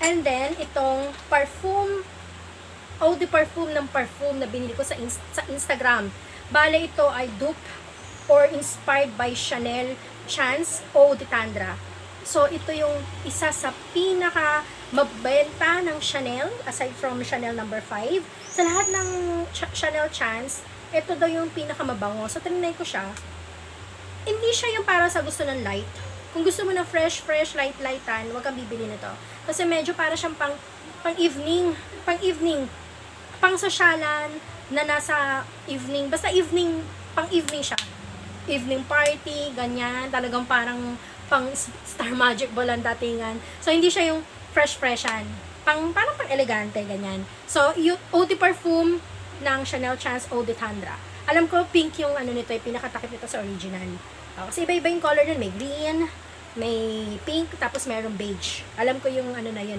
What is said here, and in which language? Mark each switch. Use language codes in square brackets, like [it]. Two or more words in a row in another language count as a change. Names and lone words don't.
[en] And then, [tl] itong parfum, [fr] eau de parfum [tl] ng parfum na binili ko sa Instagram. Bale, ito ay [en] dupe or inspired by [tl] Chanel Chance Eau de Tendre. So, ito yung isa sa pinaka mabenta ng Chanel, [en] aside from [tl] Chanel No. 5. Sa lahat ng Chanel Chance, ito daw yung pinaka mabango. So, tinignan ko siya. Hindi siya yung para sa gusto ng light. Kung gusto mo ng fresh, light-lightan, huwag kang bibili nito. Kasi medyo para siyang pang-evening, pang sosyalan na nasa evening, basta evening, pang-evening siya. [en] Evening party, [tl] ganyan, talagang parang pang Star Magic Ball ang datingan. So, hindi siya yung fresh-freshan. Parang pang-elegante, ganyan. So, yung [fr] eau de parfum [tl] ng Chanel Chance Eau de Tendre. Alam ko, pink yung ano nito, yung pinakatakip nito sa original. Kasi iba-iba yung color nun. May green, may pink, tapos mayroong beige. Alam ko yung ano na yun eh.